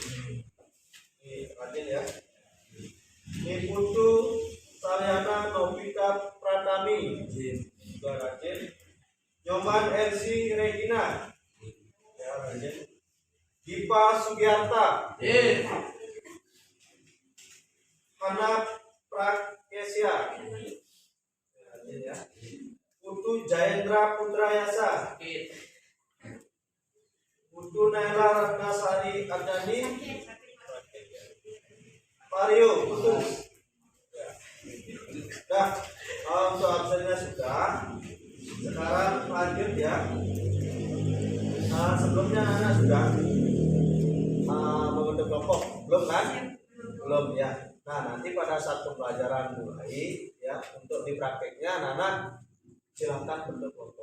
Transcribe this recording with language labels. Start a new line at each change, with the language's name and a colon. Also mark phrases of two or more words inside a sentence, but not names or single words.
Indonesian: Raden ya, Niputu Salyana Novita Pratami, juga Raden, Nyoman Elsi Regina, ya Raden, Dipa Sugiarta, Hana Prakesia, ya. Putu Jayendra Putrayasa, Putu Naila Ratnasari Ardani, Mario Putu. Nah, untuk absennya sudah. Sekarang lanjut ya. Sebelumnya anak sudah membentuk kelompok, belum kan? Belum ya. Nah, nanti pada saat pembelajaran mulai ya, untuk di prakteknya anak-anak silakan bentuk kelompok.